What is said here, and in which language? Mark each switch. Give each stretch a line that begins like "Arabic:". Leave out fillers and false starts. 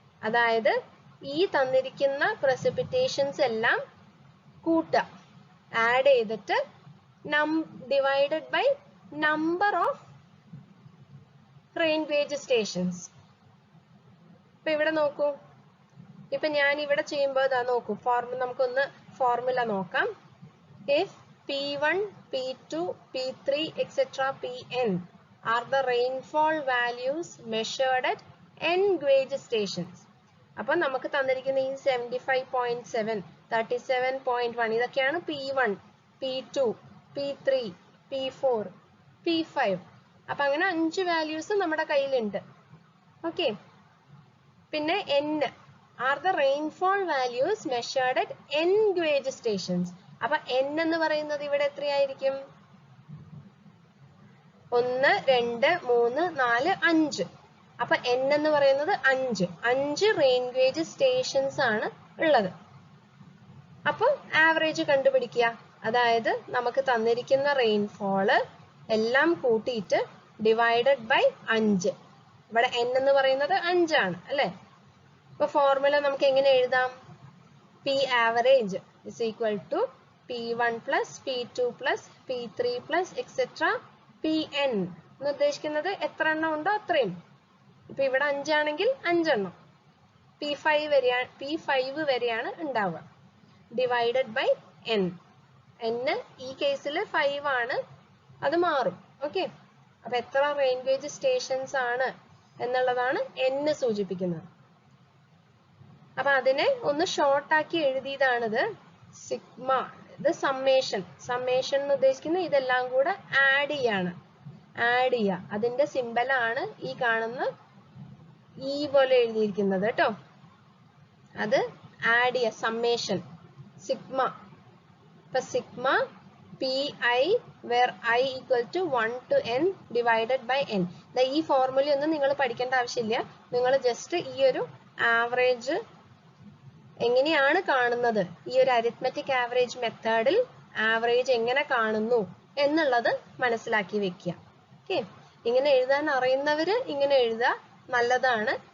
Malayalam: അതായത് ഈ തന്നിരിക്കുന്ന പ്രസിപ്പിറ്റേഷൻസ് എല്ലാം കൂട്ടുക, ആഡ് ചെയ്തിട്ട് divided by number of rain gauge stations. ഇപ്പൊ ഇവിടെ നോക്കൂ, ഇപ്പൊ ഞാൻ ഇവിടെ ചെയ്യുമ്പോൾ ഇതാ നോക്കൂ, നമുക്കൊന്ന് ഫോർമുല നോക്കാം.
English: If P1, P2, P3, etc. Pn are the rainfall values measured at n gauge stations.
Malayalam: അപ്പൊ നമുക്ക് തന്നിരിക്കുന്ന ഈ 75.7, 37.1 ഇതൊക്കെയാണ് P1, P2, P3, P4, P5. അപ്പൊ അങ്ങനെ 5 വാല്യൂസ് നമ്മുടെ കയ്യിലുണ്ട്. ഓക്കെ, പിന്നെ
English: n are the rainfall values measured at n gauge stations.
Malayalam: അപ്പൊ n എന്ന് പറയുന്നത് ഇവിടെ എത്രയായിരിക്കും? 1, 2, 3, 4, 5. അപ്പൊ n എന്ന് പറയുന്നത് 5 റെയിൻ ഗേജ് സ്റ്റേഷൻസ് ആണ് ഉള്ളത്. അപ്പൊ ആവറേജ് കണ്ടുപിടിക്കുക. അതായത് നമുക്ക് തന്നിരിക്കുന്ന റെയിൻഫോള് എല്ലാം കൂട്ടിയിട്ട് ഡിവൈഡഡ് ബൈ 5. ഇവിടെ n എന്ന് പറയുന്നത് 5 ആണ് അല്ലെ? അപ്പൊ ഫോർമുല നമുക്ക് എങ്ങനെ എഴുതാം?
English: P average is equal to P1 plus P2 plus P3 plus etc.
Malayalam: Pn എന്ന് ഉദ്ദേശിക്കുന്നത് എത്ര എണ്ണം ഉണ്ടോ അത്രയും. ഇപ്പൊ ഇവിടെ 5 ആണെങ്കിൽ 5 എണ്ണം, P5 വരെയാണ് ഉണ്ടാവുക, ഡിവൈഡഡ് ബൈ n. n ഈ കേസിൽ 5 ആണ്, അത് മാറും. ഓക്കെ, അപ്പൊ എത്ര റെയിൻ ഗേജ് സ്റ്റേഷൻസ് ആണ് എന്നുള്ളതാണ് n സൂചിപ്പിക്കുന്നത്. അപ്പൊ അതിനെ ഒന്ന് ഷോർട്ട് ആക്കി എഴുതിയതാണിത് സിഗ്മ. ഇത് സമ്മേഷൻ. സമ്മേഷൻ എന്ന് ഉദ്ദേശിക്കുന്നത് ഇതെല്ലാം കൂടെ ആഡ് ചെയ്യുക. അതിന്റെ സിമ്പൽ ആണ് ഈ കാണുന്ന ഈ പോലെ എഴുതിയിരിക്കുന്നത് കേട്ടോ. അത് ആഡ് ചെയ്യുക, സമ്മേഷൻ സിഗ്മ. ഇപ്പൊ
English: Sigma pi where I equal to 1 to n divided by n.
Malayalam: ഈ ഫോർമുല ഒന്നും നിങ്ങൾ പഠിക്കേണ്ട ആവശ്യമില്ല. നിങ്ങൾ ജസ്റ്റ് ഈ ഒരു ആവറേജ് എങ്ങനെയാണ് കാണുന്നത്, ഈ ഒരു അരിത്മെറ്റിക് ആവറേജ് മെത്തേഡിൽ ആവറേജ് എങ്ങനെ കാണുന്നു എന്നുള്ളത് മനസ്സിലാക്കി വെക്കുക. ഓക്കെ, ഇങ്ങനെ എഴുതാൻ അറിയുന്നവര് ഇങ്ങനെ എഴുതുക, നല്ലതാണ്.